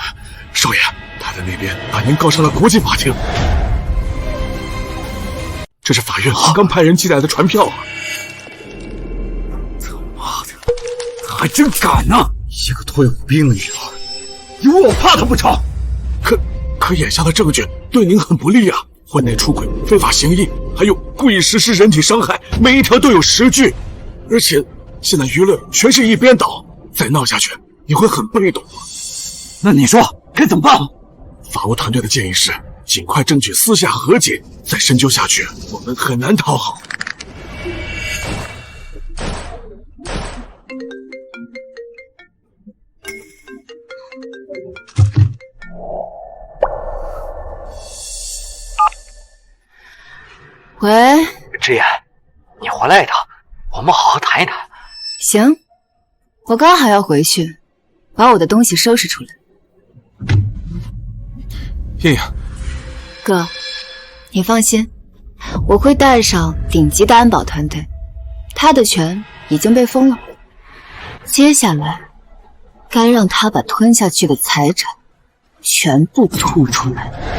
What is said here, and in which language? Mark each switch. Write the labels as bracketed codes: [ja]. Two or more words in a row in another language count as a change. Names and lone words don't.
[zh] 少爺，他在那邊把您告上了國際法庭，這是法院剛派人寄來的傳票啊！他媽的，他還真敢呢！一個退伍兵的女兒，有我怕他不成？可眼下的證據對您很不利啊！婚內出軌、非法行醫，還有故意實施人體傷害，每一條都有實據。而且現在輿論全是一邊倒，再鬧下去你會很被動。那你說該怎麼辦？法務團隊的建議是盡快爭取私下和解，再深究下去，我們很難討好。喂，之言，你回来一趟，我们好好谈一谈。行，我刚好要回去，把我的東西收拾出来。燕燕，哥，你放心，我會帶上頂級的安保團隊，他的權已經被封了，接下來該讓他把吞下去的財產全部吐出來。